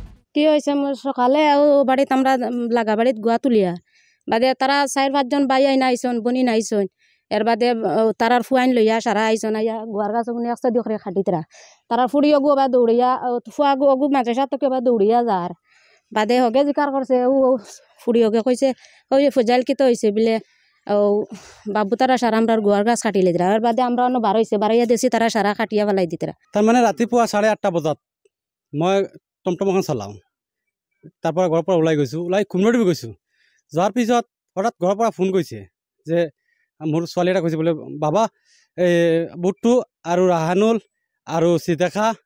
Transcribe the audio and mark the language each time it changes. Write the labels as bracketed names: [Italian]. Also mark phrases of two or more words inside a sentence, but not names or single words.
[Sylheti] কি হয়েছে মোর সকালে বাড়িত আমরা লাগা বাড়িত গুয়া তুলিয়া বাদে তারা 4-5 জন বাই আইনা আইসন বনি নাইসন এর বাদে তারার ফুয়াইন লইয়া সারা আইসন আইয়া গুয়ার গাছ অগুনি একসাথে দিয়ে খাটিতরা তারার ফুড়ি অগু বা দৌড়িয়া ফুয়া অগু মাঝে সাথে কেবা দৌড়িয়া যার বাদে হগে জিকার করছে ফুড়ি হগে কইছে ওই ফুজাইল কিতো হয়েছে বলে বাবু তারা সারা আমরা গুয়ার গাছ কাটিলে দিরা এর বাদে আমরা অন্য বার হয়েছে বাড়াইয়া দেখছি তারা সারা কাটিয়া পেলাই দিতরা। [Assamese] তার মানে রাতিপুৱা 8:30 বজাত মই টমটম এখন চলাওঁ তাৰপৰা ঘৰৰ পৰা ওলাই গৈছোঁ ওলাই খুমৰডিব গৈছোঁ যোৱাৰ পিছত হঠাৎ ঘৰৰ পৰা ফোন কৰিছে যে মোৰ ছোৱালী এটা কৈছে বোলে বাবা এই বুট্টু আৰু ৰাহানুল আৰু চিতেখা